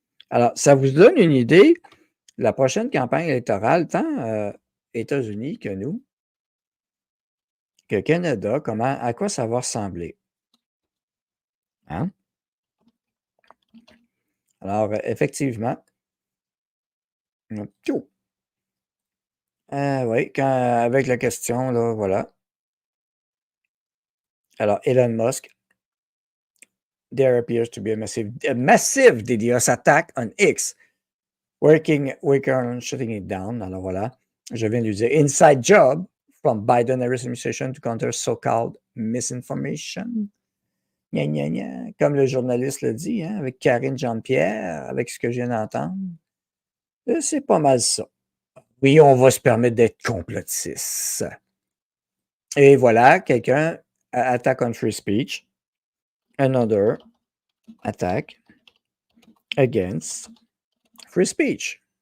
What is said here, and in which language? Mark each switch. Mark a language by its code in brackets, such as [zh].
[fr] Alors, ça vous donne une idée, la prochaine campagne électorale, tant États-Unis que nous, que Canada, à quoi ça va ressembler. Hein? Alors, effectivement, tchou. Oui, avec la question, là, voilà. [en] Alors, Elon Musk, there appears to be a massive DDoS attack on X. Working on shutting it down. [fr] Alors voilà, je viens de lui dire [en] inside job from Biden-Harris administration to counter so-called misinformation. Gna, gna, gna. [fr] Comme le journaliste le dit, hein, avec Karine Jean-Pierre, avec ce que je viens d'entendre. C'est pas mal ça. Oui, on va se permettre d'être complotiste. Et voilà, quelqu'un attaque [en] on free speech. Another attack against free speech.